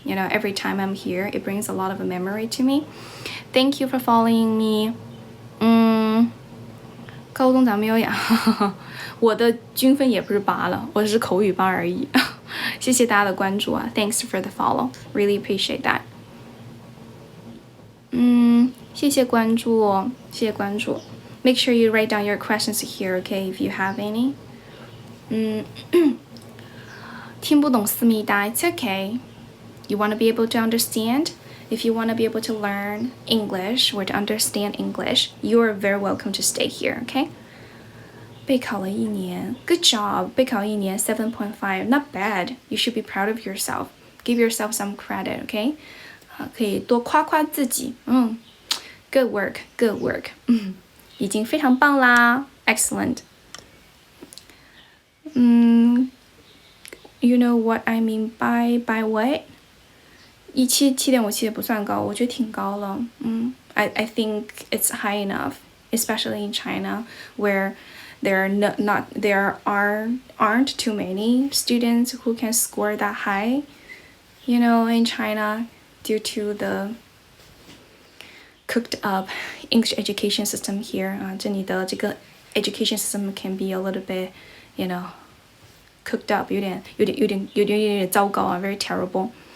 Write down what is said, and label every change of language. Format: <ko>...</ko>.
<en>Every time I'm here, it brings a lot of memory to me. Thank you for following me.</en> <zh>高中咱没有呀，我的均分也不是8了，我只是口语班而已。谢谢大家的关注啊</zh> <en>，Thanks for the follow, really appreciate that.</en> <zh>谢谢关注哦，谢谢关注。</zh> <en>Make sure you write down your questions here, okay, if you have any.</en> <zh>听不懂思密达</zh> <en>it's okay. You want to be able to understand? If you want to be able to learn English or to understand English, you are very welcome to stay here, okay?</en> <zh>备考了1年</zh> <en>Good job.</en> <zh>备考1年</zh> <en>7.5 Not bad. You should be proud of yourself. Give yourself some credit, okay?</en> <zh>可以多夸夸自己</zh> <en>Good work. Good work.</en> <zh>已经非常棒啦</zh> <en>Excellent. You know what I mean by what?</en> <zh>7.57也不算高，我觉得挺高了。</zh> <en>I think it's high enough, especially in China, where there aren't too many students who can score that high. In China, due to the cooked up English education system here,</en> <zh>这里的这个</zh> <en>education system can be a little bit, cooked up,</en> <zh>有点糟糕啊</zh> <en>very terrible.</en>